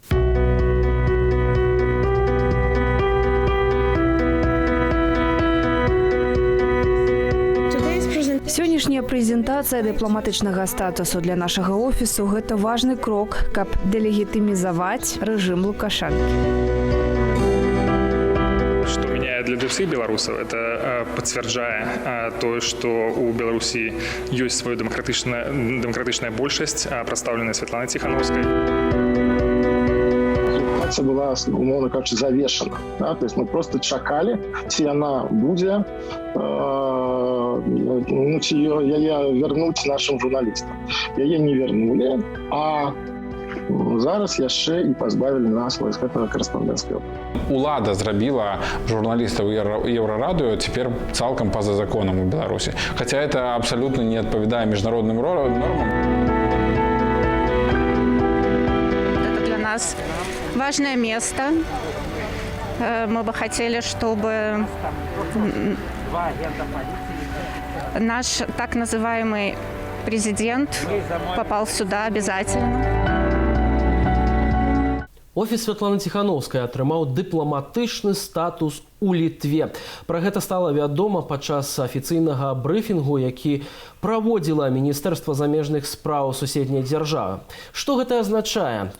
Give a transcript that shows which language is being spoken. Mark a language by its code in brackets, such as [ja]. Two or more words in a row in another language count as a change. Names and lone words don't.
[be] Сённяшняя прэзентацыя дыпламатычнага статусу для нашага офісу – гэта важны крок, каб дэлегітымізаваць рэжым Лукашэнкі. [ru] Что меняет для всех белорусов, это подтверждает то, что у Беларуси есть своя демократичная большесть, представленная Светланой Тихановской. Ситуация была, [be] умовно кажучи, завешена. [ru] Да? То есть мы просто [be] чакали, ці [ru] она будет, [be] ці яе [ru] вернуть нашим журналистам. [be] Яе не вернули, а зараз яшчэ і пазбавілі нас вось гэтага корэспандэнцкага. Улада зрабіла журналістаў Еўрарадыё цяпер цалкам па-за законам у Беларусі. Хаця это абсалютна не адпавядае міжнародным нормам. [ru] Это для нас важное место. Мы бы хотели, чтобы наш так называемый президент попал сюда обязательно. [be] Офіс Святланы Тихановскай атрымаў дыпламатычны статус у Літве. Пра гэта стала вядома падчас афіцыйнага брыфінгу, які праводзіла Міністэрства замежных спраў суседняй дзяржавы. Што гэта азначае?